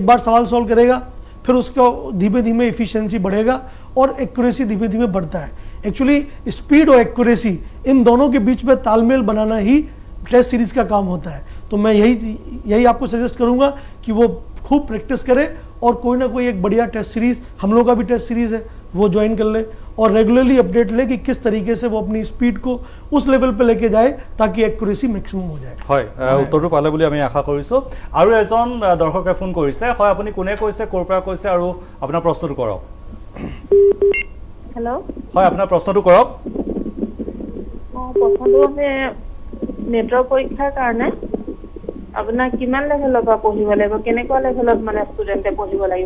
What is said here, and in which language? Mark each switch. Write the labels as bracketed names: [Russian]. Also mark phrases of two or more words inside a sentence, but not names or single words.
[Hindi] बार सवाल सॉल्व करेगा फिर उसका धीमे धीमे इफिशियंसी बढ़ेगा और एक्यूरेसी धीमे धीमे बढ़ता है [English] actually speed [Hindi] और एक्यूरेसी इन दोनों के बीच में तालमेल बनाना ही [English] test series [Hindi] का काम होता है तो मैं यही आपको सजेस्ट करूंगा कि वो खूब प्रैक्टिस करे और कोई ना कोई एक बढ़िया [English] test series [Hindi] हम लोग का भी टेस्ट सीरीज है वो ज्वाइन कर ले और [English] regularly update [Hindi] ले कि किस तरीके से वो अपनी स्पीड को उस लेवल पे लेके जाए ताकि [English] accuracy maximum [Hindi] हो जाए [Assamese] হয় উত্তৰটো পালে বুলি আমি আশা কৰিছোঁ আৰু এজন দৰ্শকে ফোন কৰিছে হয় আপুনি কোনে কৈছে ক'ৰ পৰা কৈছে আৰু আপোনাৰ প্ৰশ্নটো কৰক হেল্ল' হয় আপোনাৰ প্ৰশ্নটো কৰক প্ৰথমটো মানে নেটৰ পৰীক্ষাৰ কাৰণে আপোনাৰ কিমান লেভেলৰ পৰা পঢ়িব লাগিব কেনেকুৱা লেভেলত মানে ষ্টুডেণ্টে পঢ়িব লাগিব